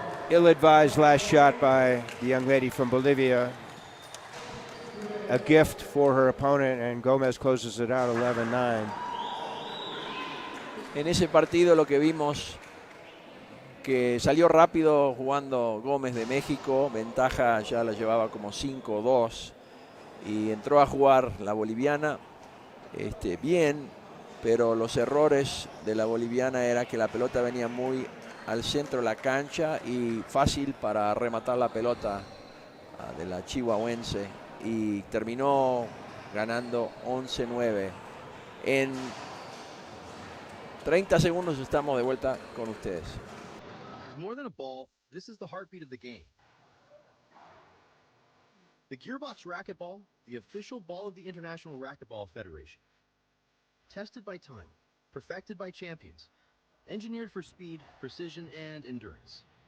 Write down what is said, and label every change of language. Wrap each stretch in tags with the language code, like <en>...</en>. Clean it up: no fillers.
<en>Ill-advised last shot by the young lady from Bolivia. A gift for her opponent, and Gomez closes it out 11-9.</en> <es>En ese partido lo que vimos que salió rápido jugando Gómez de México, ventaja ya la llevaba como 5-2 y entró a jugar la boliviana bien, pero los errores de la boliviana era que la pelota venía muy al centro de la cancha y fácil para rematar la pelota de la chihuahuense, y terminó ganando 11-9. En 30 segundos estamos de vuelta con ustedes.</es> <en>More than a ball, this is the heartbeat of the game. The Gearbox Racquetball, the official ball of the International Racquetball Federation. Tested by time, perfected by champions, engineered for speed, precision, and endurance.</en>